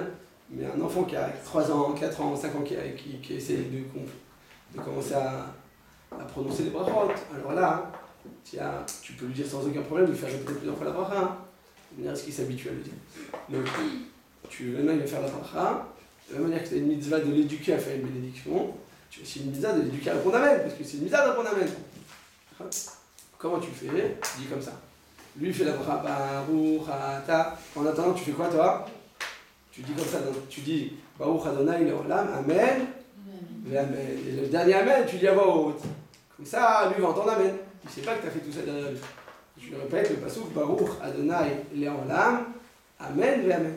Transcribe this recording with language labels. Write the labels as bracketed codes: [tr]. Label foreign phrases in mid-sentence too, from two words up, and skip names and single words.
[fr] Mais un enfant qui a 3 ans, 4 ans, 5 ans, qui essaie de commencer à prononcer les brachot, alors là, tu peux lui dire sans aucun problème, lui faire répéter plusieurs fois la bracha, de manière à ce qu'il s'habitue à le dire. Donc, maintenant il va faire la bracha, de la même manière que tu as une mitzvah de l'éduquer à faire une bénédiction, tu as aussi une mitzvah de l'éduquer à répondre amen, parce que c'est une mitzvah de répondre amen. Comment tu fais? Tu dis comme ça. Lui fait la bracha, [he] ברוך אתה. [fr] En attendant, tu fais quoi toi? Tu dis comme ça, tu dis [he] ברוך ה' לעולם, [fr] amen, et amen. Et le dernier amen, tu dis à voix haute. Comme ça, lui va entendre amen. Il ne sait pas que tu as fait tout ça derrière lui. Tu le répètes, le passouk, [he] ברוך ה' לעולם, [fr] amen, et amen.